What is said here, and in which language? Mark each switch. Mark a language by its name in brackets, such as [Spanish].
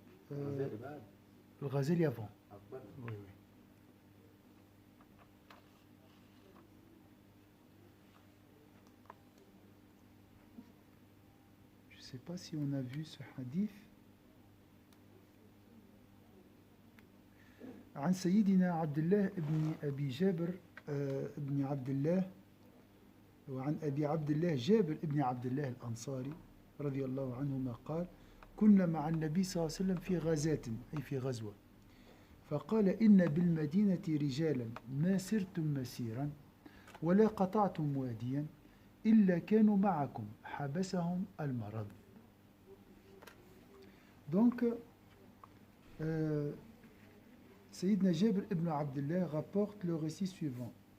[French] Le Ghazali avant. Oui, oui. Je ne sais pas si on a vu ce hadith. [Arabic] عن سيدنا عبد الله ابن أبي جابر ابن عبد الله وعن أبي عبد الله جابر ابن عبد الله الأنصاري رضي الله عنهما قال كنا مع النبي صلى الله عليه وسلم في غزاة أي في غزوة فقال إن بالمدينة رجالا ما سرتم مسيرا ولا قطعتم واديا إلا كانوا معكم حبسهم المرض. [French] Donc Sayyidina Jabr ibn Abdullah rapporte le récit suivant.